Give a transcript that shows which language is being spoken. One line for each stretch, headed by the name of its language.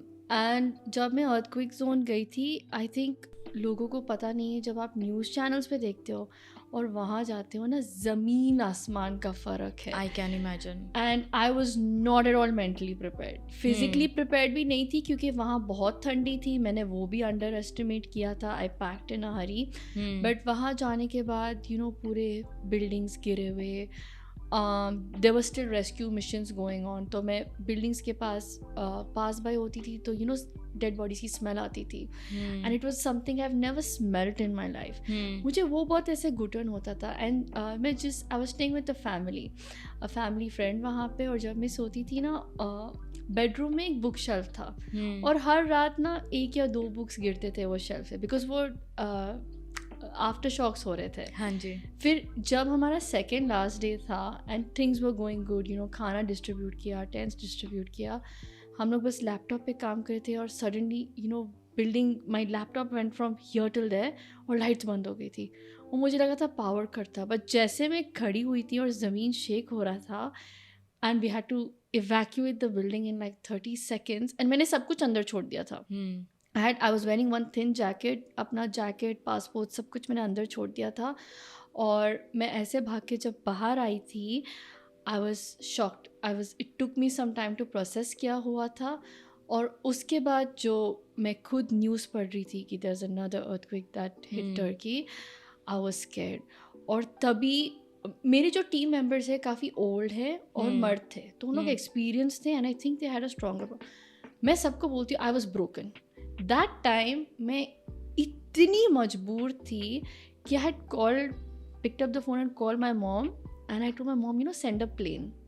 Urdu: And جب میں ارتھ quick zone گئی تھی آئی تھنک لوگوں کو پتہ نہیں ہے، جب آپ نیوز چینلس پہ دیکھتے ہو اور وہاں جاتے ہو نا، زمین آسمان کا فرق ہے.
English: I can imagine. And I was not at all mentally prepared. Physically prepared
Urdu: بھی نہیں تھی کیونکہ وہاں بہت ٹھنڈی تھی. میں نے وہ بھی انڈر ایسٹیمیٹ کیا تھا.
English: I packed in a hurry.
Urdu: But وہاں جانے کے بعد یو نو پورے بلڈنگس گرے ہوئے.
English: there were still rescue missions going on.
Urdu: تو میں بلڈنگس کے پاس بائی ہوتی تھی تو یو نو ڈیڈ باڈیز کی اسمیل آتی تھی.
English: And it was something I have never smelled in my life.
Urdu: مجھے وہ بہت ایسے گھٹن ہوتا تھا.
English: and میں I was staying with a family friend
Urdu: وہاں پہ. اور جب میں سوتی تھی نا بیڈ روم میں ایک بک شیلف تھا اور ہر رات نا 1 یا 2 بکس گرتے تھے وہ شیلف سے بیکاز وہ آفٹر شاکس ہو رہے تھے. ہاں جی. پھر جب ہمارا سیکنڈ لاسٹ ڈے تھا
English: and things were going good,
Urdu: you know کھانا ڈسٹریبیوٹ کیا، ٹینٹس ڈسٹریبیوٹ کیا، ہم لوگ بس لیپ ٹاپ پہ کام کرے تھے اور suddenly you know building
English: my laptop went from here till there
Urdu: اور لائٹس بند ہو گئی تھی. اور مجھے لگا تھا پاور کٹ تھا. بٹ جیسے میں کھڑی ہوئی تھی اور زمین شیک ہو رہا تھا
English: And we had to evacuate the building in like 30 seconds.
Urdu: And میں نے سب کچھ اندر چھوڑ دیا تھا.
English: I was wearing one thin jacket.
Urdu: اپنا جیکٹ، پاسپورٹ، سب کچھ میں نے اندر چھوڑ دیا تھا. اور میں ایسے بھاگ کے جب باہر آئی تھی
English: I was shocked. It took me some time to process
Urdu: کیا ہوا تھا. اور اس کے بعد جو میں خود نیوز پڑھ رہی تھی کہ
English: there's another earthquake that hit Turkey, I was scared.
Urdu: اور تبھی میرے جو ٹیم ممبرس ہیں کافی اولڈ ہے اور مرد تھے تو ان لوگ ایکسپیرینس تھے.
English: And I think they had a stronger.
Urdu: میں سب کو بولتی ہوں
English: I was broken.
Urdu: That time میں اتنی مجبور تھی کہ
English: I had called picked up the phone and call my mom and I told my mom you know send a plane.